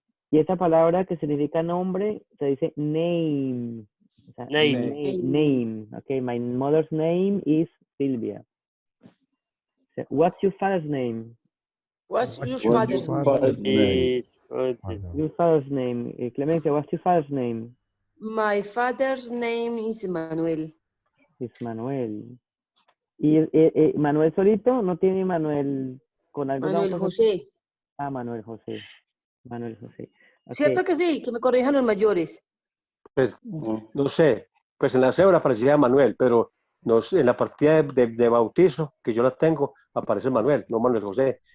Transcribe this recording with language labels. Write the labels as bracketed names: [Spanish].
[Spanish] Y esa palabra que significa nombre se dice name. O sea, name. [English] Okay, my mother's name is Silvia. So, what's your father's name? What's your father's name? Your father's name. Clemencia, what's your father's name? My father's name is Manuel. [Spanish] Es Manuel. ¿Y Manuel solito? ¿No tiene Manuel con alguna Manuel cosa? José. Ah, Manuel José. Manuel José. Okay. ¿Cierto que sí? Que me corrijan los mayores. Pues, no sé, pues en la cédula aparecía Manuel, pero no sé, en la partida de bautizo, que yo la tengo, aparece Manuel, no Manuel José.